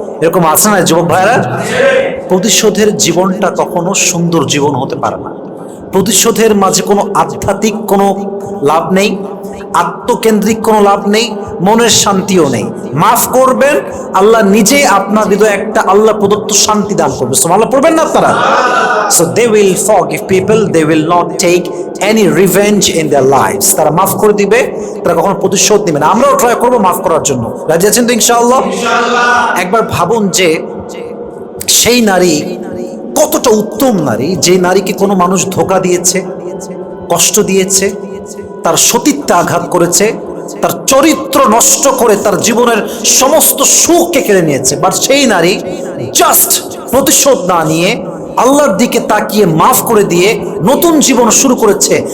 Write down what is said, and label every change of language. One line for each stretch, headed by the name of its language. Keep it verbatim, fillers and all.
Bangla: এরকম আছে না যুবক ভাইরা? প্রতিশোধের জীবনটা কখনো সুন্দর জীবন হতে পারে না। প্রতিশোধের মাঝে কোনো আধ্যাত্মিক কোনো লাভ নেই, আত্মকেন্দ্রিক কোনো লাভ নেই, মনের শান্তিও নেই। মাফ করবেন, আল্লাহ নিজে আপনার হৃদয়ে একটা আল্লাহ প্রদত্ত শান্তি দান করবে। সুবহানাল্লাহ পড়বেন না আপনারা?
English: So they will forgive people, they will not take any revenge in their lives.
Bangla: তারা মাফ করে দিবে, তারা কখনো প্রতিশোধ নেবে না। আমরাও ট্রাই করবো মাফ করার জন্য। রাজি আছেন তো ইনশাআল্লাহ? একবার ভাবুন যে সেই নারী কতটা উত্তম নারী, যে নারীকে কোনো মানুষ ধোকা দিয়েছে, কষ্ট দিয়েছে, তার সতীত্বে আঘাত করেছে, তার চরিত্র নষ্ট করে তার জীবনের সমস্ত সুখকে কেড়ে নিয়েছে, বাট সেই নারী জাস্ট প্রতিশোধ না নিয়ে আল্লাহর দিকে তাকিয়ে মাফ করে দিয়ে নতুন জীবন শুরু করেছে।